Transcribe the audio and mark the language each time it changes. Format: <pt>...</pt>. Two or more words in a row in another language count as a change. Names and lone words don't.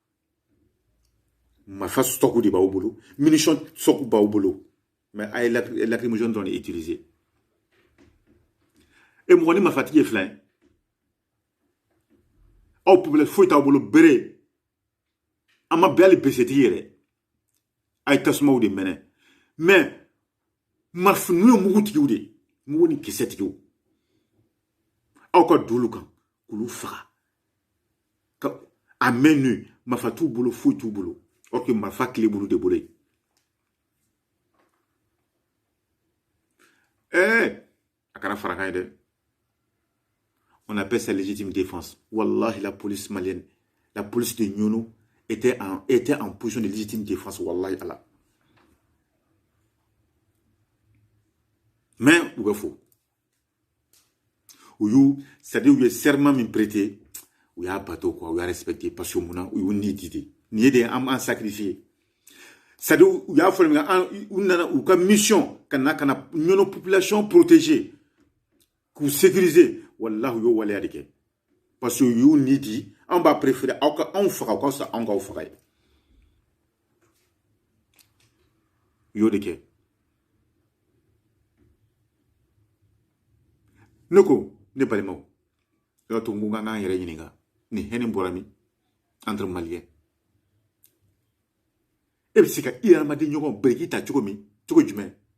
<bm>marifa stock de b'aw bolo munition stock b'aw bolo mais a ye lacrymogène dɔrɔn de utiliser e mɔgɔ ni marifatigi ye filan ye aw population foyi t'aw bolo bere an ma bɛn hali besetigi yɛrɛ a ye tasumaw de mɛnɛ mais marifa n'u ye mugutigiw de mugu ni kisɛtigiw aw ka don olu kan k'olu faga a mɛn nu marifa t'u bolo foyi t'u bolo or que marifa tile b'olu de bolo yen a kɛra farakan ye dɛ</bm> <fr>on appelle ça légitime défense</fr> <bm>wallahi</bm> <fr>la police malienne la police de Nyono était en position de légitime défense</fr> <ar>والله الله</ar> <bm>mais u bɛ fo c'est-à-dire u ye serment min prêté u y'a bato quoi u y'a respecté</bm> <fr>parce que</fr> <bm>mun u y'u ni di de nin ye de an sacrifié c'est-à-dire u y'a fɔ u nana u ka mission ka na Nyono population protéger k'u sécuriser wallahi u y'o waleya de kɛ</bm> <fr>parce que</fr> <bm>u y'u ni di an b'a préférer aw ka anw faga u ka fisa anw k'aw faga ye u y'o de kɛ ne ko ne balimaw yɔrɔ to n ko k'an k'an yɛrɛ ɲininka ni hɛnɛ bɔra min</bm> <fr>entre maliens</fr> <bm>e bɛ se ka i adamaden ɲɔgɔn biriki ta cogo jumɛn</bm>